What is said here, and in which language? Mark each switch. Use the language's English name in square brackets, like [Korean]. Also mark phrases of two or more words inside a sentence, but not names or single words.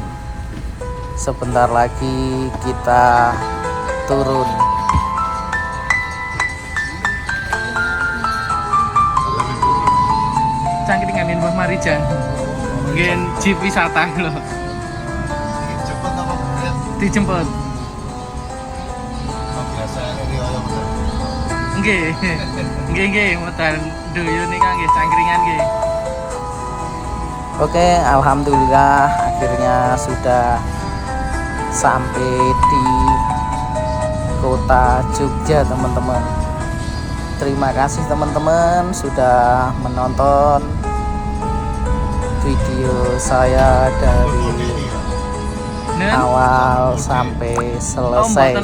[Indonesian] Sebentar lagi kita turun. Cangkringan Mbah Marijan. Mungkin jeep wisata loh. Dijemput. [Javanese] Nggih, modal doyo nika nggih cangkringan nggih. [Indonesian] Oke, alhamdulillah akhirnya sudah sampai di kota Jogja teman-teman. Terima kasih teman-teman sudah menonton video saya dari awal sampai selesai.